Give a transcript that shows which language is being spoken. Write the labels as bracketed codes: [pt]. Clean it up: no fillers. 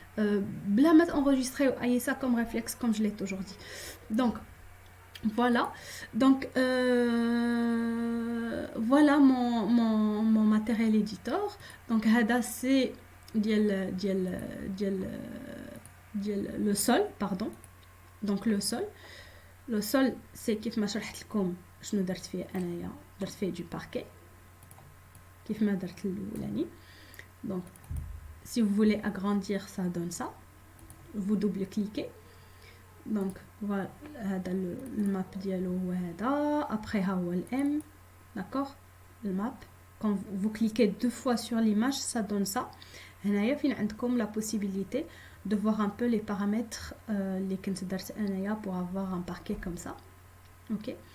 [fr] Bla mettre enregistrer, ayez ça comme réflexe, comme je l'ai toujours dit. Donc voilà, donc voilà mon matériel éditeur. Donc هذا c'est le sol, pardon. Donc le sol c'est [ar] كيف ما شرحت لكم شنو درت فيه انايا. درت فيه [fr] du parquet [ar] كيف ما درت الاولاني. [fr] Donc si vous voulez agrandir, ça donne ça. Vous double-cliquez. Donc voilà, le map dialogue après M, d'accord, le map. Quand vous cliquez 2 fois sur l'image, ça donne ça. Il y a la possibilité de voir un peu les paramètres pour avoir un parquet comme ça. Ok.